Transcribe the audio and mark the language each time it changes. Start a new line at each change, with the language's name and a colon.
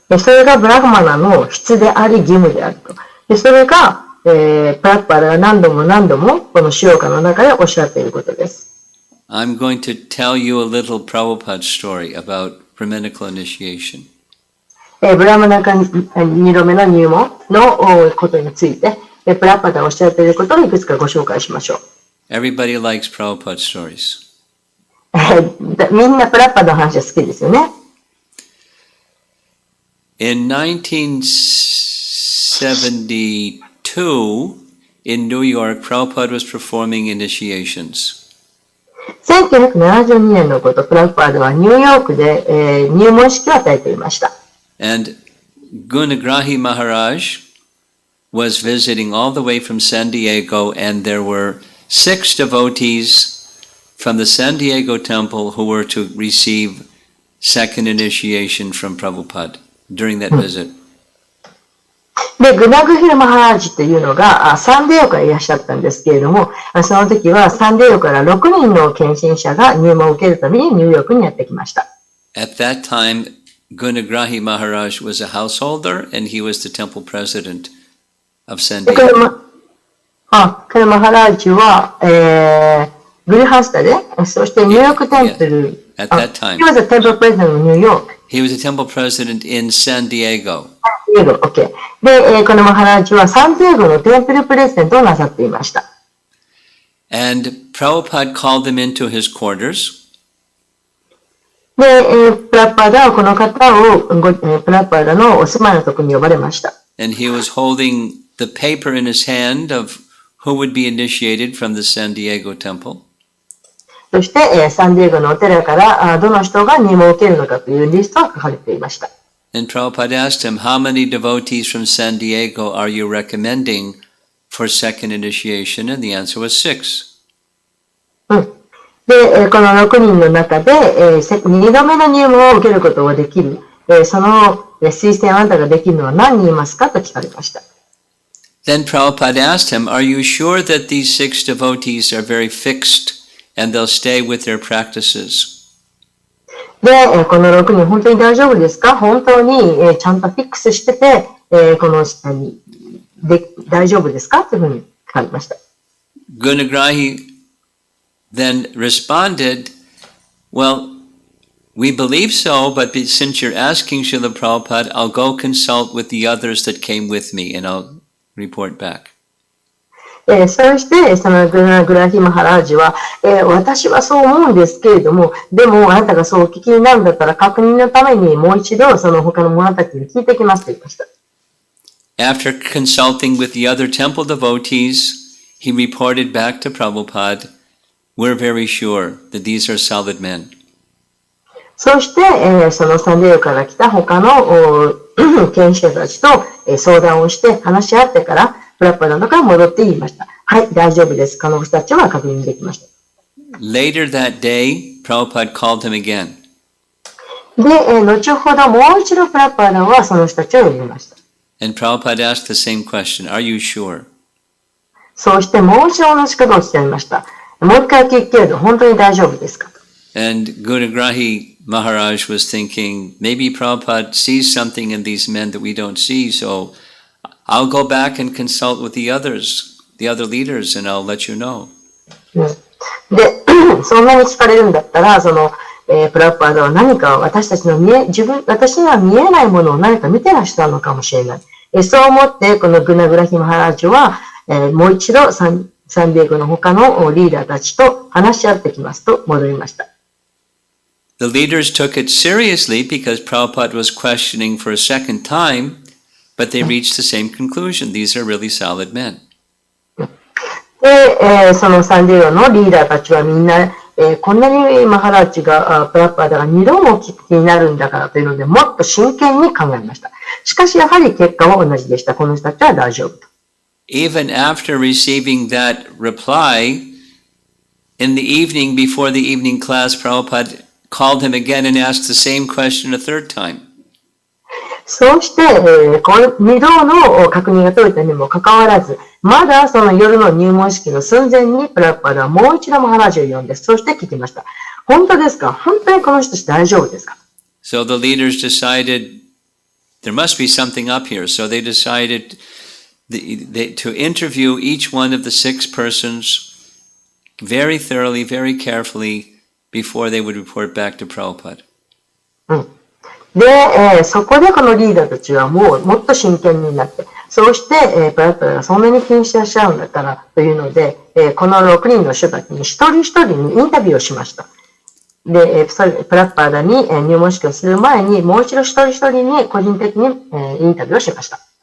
Japanese: それがブラフマナの質であり義務であると。で、それが、プラッパーが何度も何度もこの使用歌の中でおっしゃっていることです。
English: I'm going to tell you a little Prabhupada story about Brahminical initiation.
Japanese: ブラマナカ2度目の入門のことについて、プラッパーがおっしゃっていることをいくつかご紹介しましょう。
English: Everybody likes Prabhupada stories.
Japanese: みんなプラッパーの話は好きですよね。
English: In 1972, in New York, Prabhupada was performing initiations.
Japanese: 1972年のこと、プラッパーではニューヨークで、入門式を与えていました。
English: And Gunagrahi Maharaj was visiting all the way from San Diego, and there were 6 devotees from the San Diego temple who were to receive second initiation from Prabhupada during that visit.
Japanese: で、グナグヒルマハラージというのがサンディエゴからいらっしゃったんですけれども、その時はサンディエゴから6人の献身者が入門を受けるためにニューヨークにやってきました。
English: At that time, Gunagrahi Maharaj was a householder, and he was the temple president of San Diego.
Japanese: カルマハラージは、グリハスタで、そしてニューヨークテンプル。
English: At that time. He was a temple president of New York. He was a temple president in San Diego. Okay.
Japanese: で、このマハラージはサンディエゴのテンプルプレゼントをなさっていました。
English: And Prabhupada called them into his quarters.
Japanese: で、プラッパーダはこの方をプラッパーダのお住まいのところに呼ばれました。
English: And he was holding the paper in his hand of who would be initiated from the San Diego temple.
Japanese: そして、サンディエゴのお寺からどの人が入門を受けるのかというリストが書かれていました。
English: And Prabhupada asked him, how many devotees from San Diego are you recommending for second initiation? And the answer was 6.
Japanese: で、この6人の中で、2度目の入門を受けることができる、その推薦あなたができるのは何人いますかと聞かれました。
English: Then Prabhupada asked him, are you sure that these 6 devotees are very fixed and they'll stay with their practices?
Japanese: で、この6人本当に大丈夫ですか？本当にちゃんとフィックスしてて、この大丈夫ですかというふうに聞かれました。
English: Gunagrahi then responded, well, we believe so, but since you're asking Srila Prabhupada, I'll go consult with the others that came with me and I'll report back.
Japanese: そして、そのグラヒマハラージは、私はそう思うんですけれども、でもあなたがそうお聞きになるんだったら確認のためにもう一度その他の者たちに聞いてきますと言いました。
English: After consulting with the other temple devotees, he reported back to Prabhupada, we're very sure that these are solid men.
Japanese: そして、そのサンディエゴから来た他の研修者たちと相談をして話し合ってから、プラッパダのから戻って言いました。はい、大丈夫です。彼の人たちは確認できました。
English: Later that day, Prabhupada called him again.
Japanese: で、後ほどもう一度プラッパダはその人たちを呼びました。
English: And Prabhupada asked the same question, Are you sure?
Japanese: そうしてもう一度同じことを伝えました。もう一回聞くけれど、本当に大丈夫ですか？
English: And Gunagrahi Maharaj was thinking, maybe Prabhupada sees something in these men that we don't see, so I'll go back and consult with the others, the other leaders, and I'll let you know.
Japanese: で、そんなに聞かれるんだったら、プラッパーダは何か私たちの私には見えないものを何か見てらっしゃるのかもしれない。そう思って、このグナグラヒマハラジュは、もう一度サンディエゴの他のリーダーたちと話し合ってきますと戻りました。
English: The leaders took it seriously because Prabhupada was questioning for a second time, but they reached the same conclusion. These are really solid men.
Japanese: で、そのサンディエゴのリーダーたちはみんな、こんなにマハラッチが、プラッパーダが2度も気になるんだからというので、もっと真剣に考えました。しかしやはり結果は同じでした。この人たちは大丈夫と。
English: Even after receiving that reply, in the evening before the evening class, Prabhupada called him again and asked the same question a third time.
Japanese: そうして、2度の確認が取れたにもかかわらず、まだその夜の入門式の寸前にプラッパーダはもう一度マハラジを呼んで、そして聞きました。本当ですか？本当にこの人たち大丈夫ですか？
English: So the leaders decided there must be something up here. So they decided to interview each one of the 6 persons very thoroughly, very carefully before they would report back to Prabhupada.
Japanese: で、そこでこのリーダーたちはもっと真剣になって、そうして、プラッパーダがそんなに気にしてらっしゃるんだったらというので、この6人の人たちに一人一人にインタビューをしました。で、プラッパーダに入門式をする前に、もう一度一人一人に個人的にインタビューをしました。